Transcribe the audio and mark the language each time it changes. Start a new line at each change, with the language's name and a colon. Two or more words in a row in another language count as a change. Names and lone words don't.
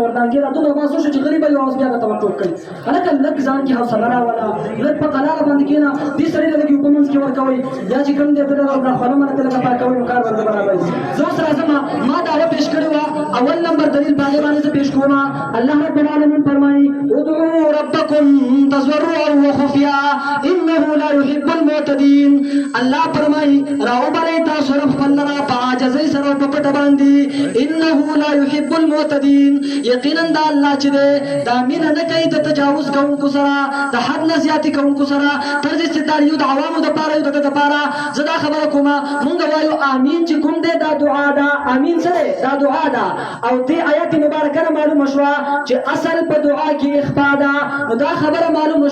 Pashto: وردانګي را دومره محسوس شو چې غریب یو اوس بیا هغه ته ورټوپ کوي هلکه لږ ځان کې حوصله راوله لږ په قلاره باندې کښېنه دې سړي له لږ یو په منځ کې ورکوئ یا چې کوم دی ته دغه خوله منه ته لږه پاکوئ نو کار ورته برابر زه اوس راځم ما دعوه پیش کړې وه اول نمبر دلیل په هغې باندې زه پیش کوم الله
Arabic: رب العالمین
Pashto: فرمایي
Arabic: ادعوا ربکم تضرعا وخفیا انه لا يحب المعتدین
Pashto: الله فرمایي راوبلئ تاسو رب خپل لره په عاجزۍ سره او په پټه باندې
Arabic: انه لا يحب المعتدین
Pashto: یقینا دا الله چې دی دا مینه نه کوي د تجاوز کوونکو سره د حد نه زیاتې کوونکو سره تر دې چې دا یو د عوامو دپاره یو د ده دپاره زه دا خبره کومه مونږ وایو آمین چې کوم دی دا دعا ده امین سره دا دعا ده او دې آیت مبارکه معلومه شوه چې اصل په دعا کې اخفا ده نو دا خبره معلومه